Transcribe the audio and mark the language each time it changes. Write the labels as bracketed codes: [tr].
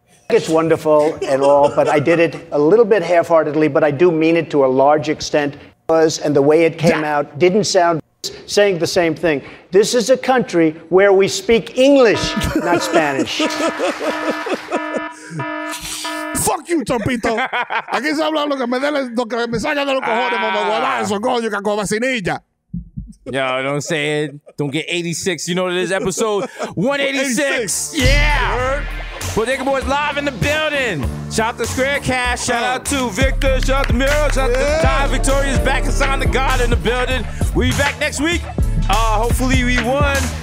[en] It's wonderful and all, but I did it a little bit half-heartedly, but I do mean it to a large extent. And the way it came out didn't sound saying the same thing. This is a country where we speak English, not Spanish. Fuck you, Chompito. [es] Aquí se habla lo que me saca de los cojones, mamá huevazo, coño, caco vacinilla. [en] Yo, you know what I'm saying? Don't get 86. You know what it is? Episode 186. Yeah. Bodega Boys live in the building. Shout out to Square Cash. Shout out to Victor. Shout out to Miro. Shout out to Ty. Victoria's back. Hassan the God in the building. We back next week. Hopefully we won.